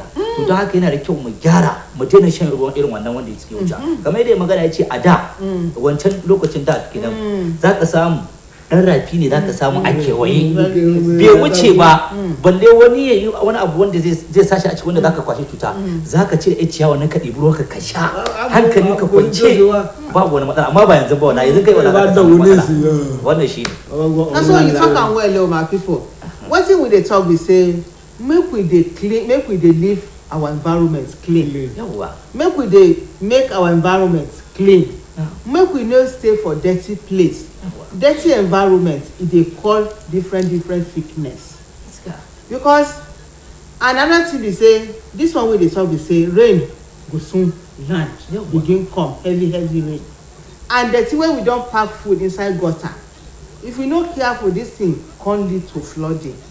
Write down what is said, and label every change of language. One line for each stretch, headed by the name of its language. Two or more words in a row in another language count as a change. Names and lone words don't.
Hausa: to don haka yana da kyau mu gyara mu daina shan ruwan irin wannan wanda yake wuce kamar yadda magana ya ce a da wancan lokacin da kenan za ka samu dan rafi ne za ka samu a kewaye bai wuce ba balle wani ya yi wani abu wanda zai sashi a cikin wanda za ka kwashe cuta za ka ce ciyawa na ka ɗibi ruwan ka sha hankali ka kwance babu wani matsala amma ba yanzu ba wani yanzu kai wani ka samu matsala wannan shi ne.
Nigerian Pidgin: na so you talk am well my people wetin we dey talk be say make we dey clean make we dey leave our environment clean make we dey make our environment clean make we no stay for dirty place dirty environment e dey cause different sickness because another thing be say this one wey dey talk be say rain go soon land begin come heavy rain and dirty wey we don pack food inside gutter if we no careful this thing come lead to flooding.